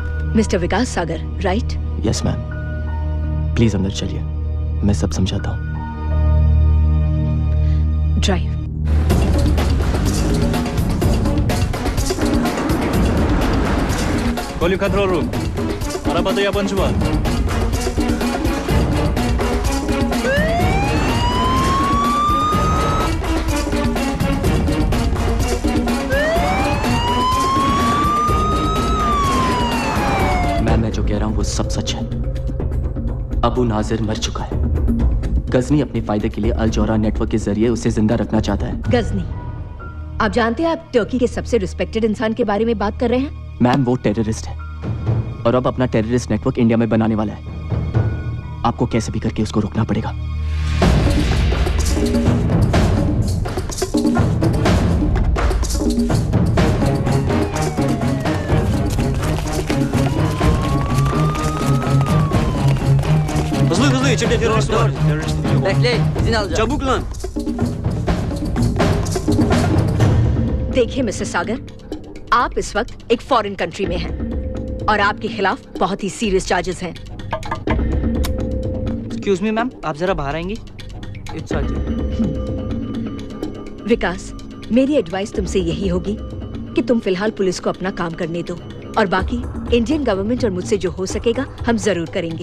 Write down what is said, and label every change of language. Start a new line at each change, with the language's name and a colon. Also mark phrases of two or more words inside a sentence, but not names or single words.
Hindi: मिस्टर विकास सागर, राइट?
English: Yes, ma'am.
Hindi: Please अंदर चलिए. मैं सब समझाता हूँ। ड्राइव।
English: Calling control room.
Turkish: Arabada yabancı var.
Hindi: मैं जो कह रहा हूं वो सब सच है। अबू नाजिर मर चुका है। गजनी अपने फायदे के लिए अल जोहरा नेटवर्क के जरिए उसे जिंदा रखना चाहता है। गजनी, आप जानते हैं आप टर्की के सबसे रिस्पेक्टेड इंसान के बारे में बात कर रहे हैं? मैम वो टेररिस्ट है और अब अपना
English: terrorist network
Hindi: इंडिया में बनाने वाला है। आपको कैसे भी करके उसको रोकना पड़ेगा।
Turkish: Hızlı içeride terörist var. Bekle, izin alacağım. Çabuk lan.
Hindi: देखिए मिस्टर सागर, आप इस वक्त एक
English: foreign country
Hindi: में हैं और आपके खिलाफ बहुत ही
English: serious charges
Hindi: हैं।
English: excuse me ma'am,
Hindi: आप जरा बाहर आएंगी?
English: it's urgent. विकास, मेरी एडवाइस तुमसे यही होगी कि तुम फिलहाल पुलिस को अपना काम करने दो और बाकी Indian government और मुझसे जो हो सकेगा हम जरूर करेंगे।